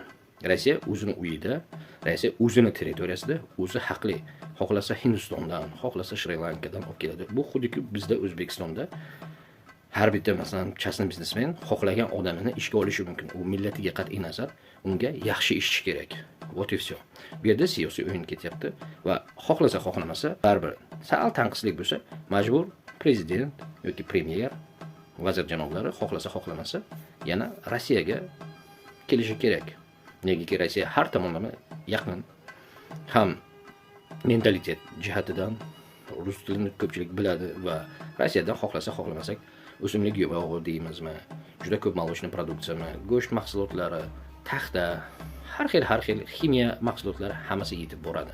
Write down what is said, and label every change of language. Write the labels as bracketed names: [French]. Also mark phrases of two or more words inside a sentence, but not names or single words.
[Uzbek] Rossiya o'zining uyida, Rossiya o'zining territoriyasida o'zi haqli. Xohlasa Hindistondan, xohlasa Shri Lankadan olib keladi. Bu xuddi bizda O'zbekistonda har bitta masalan частный biznesmen xohlagan odamini ishga olishi mumkin. U millatiga qat'iy nazar unga yaxshi ishchi kerak. [Russian] Вот и все. [Uzbek] Bu yerda siyosiy o'yin ketyapti va xohlamasa baribir sal tanqislik bo'lsa, majbur prezident yoki premyer, vazir janoblari xohlamasa yana Rossiyaga kelishi kerak. Negaki Rossiya har tomonlama yaqin. Ham mentalitet jihatidan rus tilini ko'pchilik biladi va Rossiyadan xohlamasak o'simlik yog'i deymizmi, juda ko'p молочный produksiyami, go'sht mahsulotlari, taxta, har xil ximiya mahsulotlari hammasi yetib boradi.